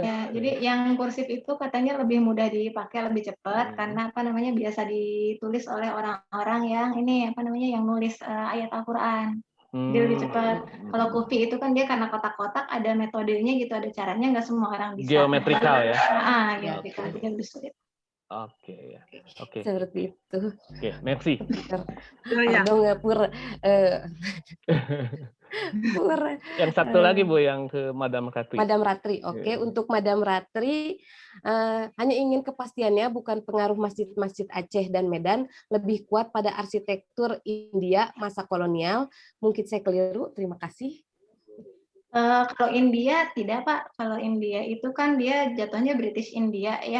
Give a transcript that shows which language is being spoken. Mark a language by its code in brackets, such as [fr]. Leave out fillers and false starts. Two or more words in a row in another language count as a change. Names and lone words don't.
[id] Ya, jadi yang kursif itu katanya lebih mudah dipakai, lebih cepat karena apa namanya biasa ditulis oleh orang-orang yang ini apa namanya yang nulis ayat Al-Qur'an. Jadi lebih cepat. Kalau kufi itu kan dia karena kotak-kotak ada metodenya gitu, ada caranya, nggak semua orang bisa. Geometrikal ya. Geometrikal, jadi lebih sulit. Oke ya. Oke. Seperti itu. Oke, merci. Pardon ya Pur. Pur. Yang satu lagi Bu, yang ke Madam Ratri. Madam Ratri, oke. Untuk Madam Ratri, hanya ingin kepastiannya bukan pengaruh masjid-masjid Aceh dan Medan lebih kuat pada arsitektur India masa kolonial. Mungkin saya keliru, terima kasih. Kalau India tidak Pak, kalau India itu kan dia jatuhnya British India ya.